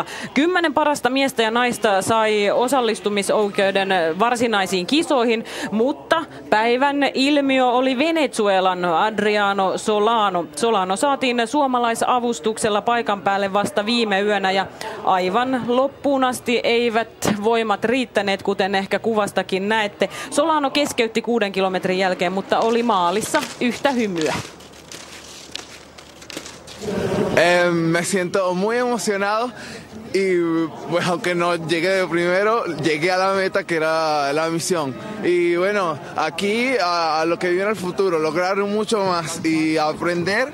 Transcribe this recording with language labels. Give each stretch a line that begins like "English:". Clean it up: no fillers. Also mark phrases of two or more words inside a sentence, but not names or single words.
Finnish: 10 parasta miestä ja naista sai osallistumisoikeuden varsinaisiin kisoihin, mutta päivän ilmiö oli Venezuelan Adriano Solano. Solano saatiin suomalaisavustuksella paikan päälle vasta viime yönä ja aivan loppuun asti eivät voimat riittäneet, kuten ehkä kuvastakin näette. Solano keskeytti 6 kilometrin jälkeen, mutta oli maalissa yhtä hymyä.
Spanish: Me siento muy emocionado y pues aunque no llegué de primero, llegué a la meta que era la misión. Y bueno, aquí a lo que viene el futuro, lograr mucho más y aprender.